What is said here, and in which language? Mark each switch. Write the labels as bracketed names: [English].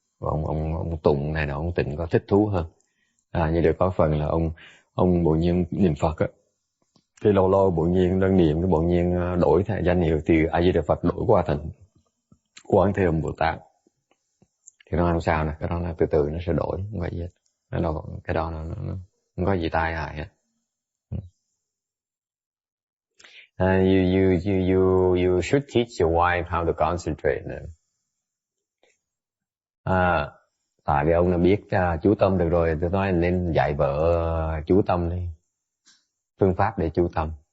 [Vietnamese] Ông tụng này nọ, ông tịnh có thích thú hơn. Như được có phần là ông bỗng nhiên niệm Phật á, cái lâu bỗng nhiên đang niệm, cái bỗng nhiên đổi danh hiệu từ A Di Đà Phật đổi qua thành Quán Thế Âm Bồ Tát. Thì nó không sao nè, cái đó nó từ từ nó sẽ đổi, không có gì hết. Cái đó nó không có gì tai hại hết. [English] You should teach your wife how to concentrate. [Vietnamese] Tại vì ông đã biết chú tâm được rồi, tôi nói nên dạy vợ chú tâm đi, phương pháp để chú tâm.